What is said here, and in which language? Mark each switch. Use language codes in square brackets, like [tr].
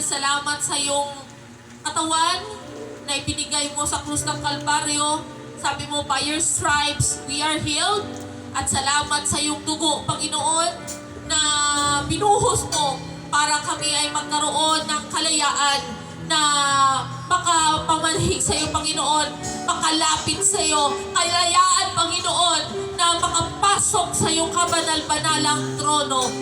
[tl] Salamat sa iyong katawan na ibinigay mo sa krus ng Kalbaryo. Sabi mo, [en] by your stripes, we are healed. [tl] At salamat sa iyong dugo, Panginoon, na binuhos mo para kami ay magkaroon ng kalayaan na makapamanhig sa iyo, Panginoon, makalapit sa iyo, kalayaan, Panginoon, na makapasok sa iyong kabanal-banalang trono.